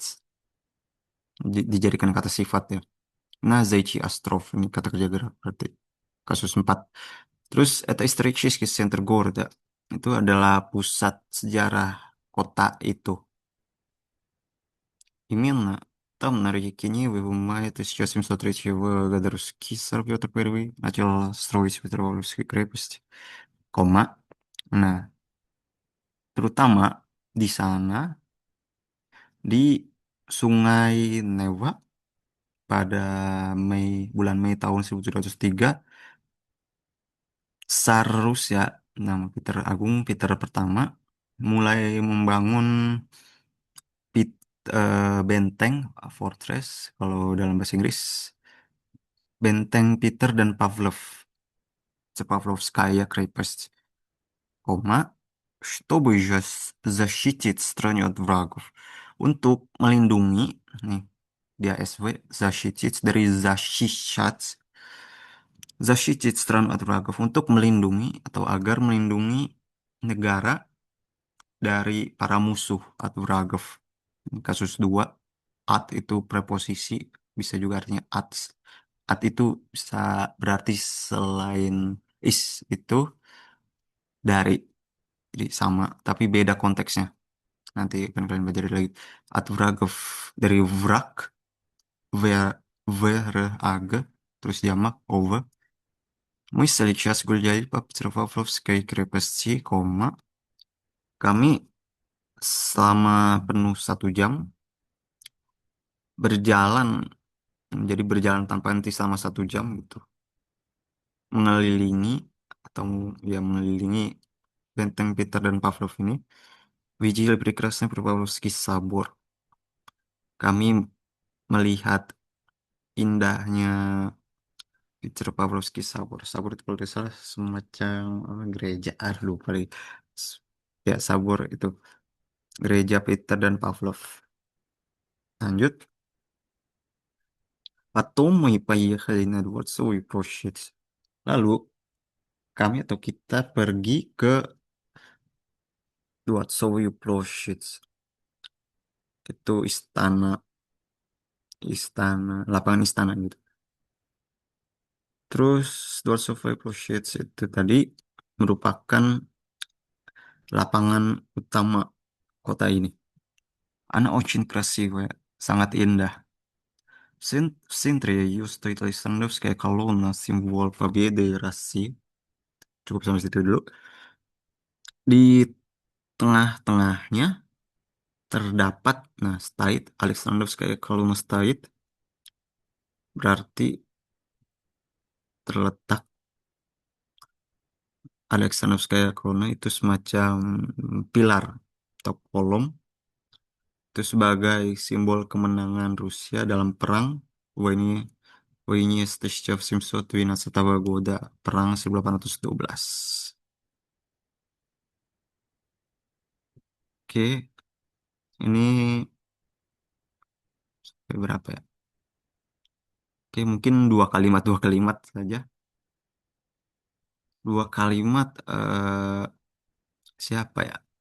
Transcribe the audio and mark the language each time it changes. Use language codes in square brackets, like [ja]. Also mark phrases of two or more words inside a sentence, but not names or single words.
[id] Dijadikan kata sifat ya. Nah, Zaichi Остров ini kata kerja gerak berarti. Kasus 4. [ru] Terus это исторический центр города. [id] Itu adalah pusat sejarah kota itu. [ru] Именно там на реке Нивы в мае 1703 года русский царь Петр I начал строить Петропавловскую крепость. [id] Koma. Nah, terutama di sana di Sungai Neva pada bulan Mei tahun 1703 Tsar Rusia nama Peter Agung Peter pertama mulai membangun benteng fortress kalau dalam bahasa Inggris benteng Peter dan [ru] Pavlovskaya крепость, чтобы защитить страну от врагов, [id] untuk melindungi nih dia SV защитить dari [ru] защищать Защитить страну от врагов [id] untuk melindungi atau agar melindungi negara dari para musuh atau wragov. Kasus 2, at itu preposisi, bisa juga artinya ats. At itu bisa berarti selain is itu dari, jadi sama, tapi beda konteksnya. Nanti akan kalian belajar lagi. [ru] от врагов [id] dari wrak, age, terus jamak over. [ru] Мы сейчас гуляли по Петропавловской крепости, [id] kami selama penuh 1 jam berjalan, jadi berjalan tanpa henti selama 1 jam gitu, mengelilingi atau ya mengelilingi benteng Peter dan Pavlov ini. [ru] Видели прекрасный Петропавловский собор. [id] Kami melihat indahnya [ru] Петропавловский собор. [id] Sabor itu kalau tidak salah semacam gereja, lupa lagi. Ya, sabor itu gereja Peter dan Pavlov. Lanjut. [ru] Потом мы поехали на Дворцовую площадь. [id] Lalu kami atau kita pergi ke [ru] Дворцовую площадь. [id] Itu lapangan istana gitu. Terus [ru] Дворцовая площадь [id] itu tadi merupakan lapangan utama kota ini. [ru] Она очень красивая, [id] sangat indah. [ru] В центре ее стоит Александровская колонна, символ победы России. [id] Cukup sampai situ dulu. Di tengah-tengahnya terdapat, [ru] стоит Alexandrovskaya колонна, стоит [id] berarti terletak. [ru] Александровская колонна [id] itu semacam pilar atau kolom, itu sebagai simbol kemenangan Rusia dalam perang [ru] Войне с 1712 года, [id] perang 1812. Oke, ini berapa ya? Oke, mungkin dua kalimat saja. Dua kalimat, siapa ya?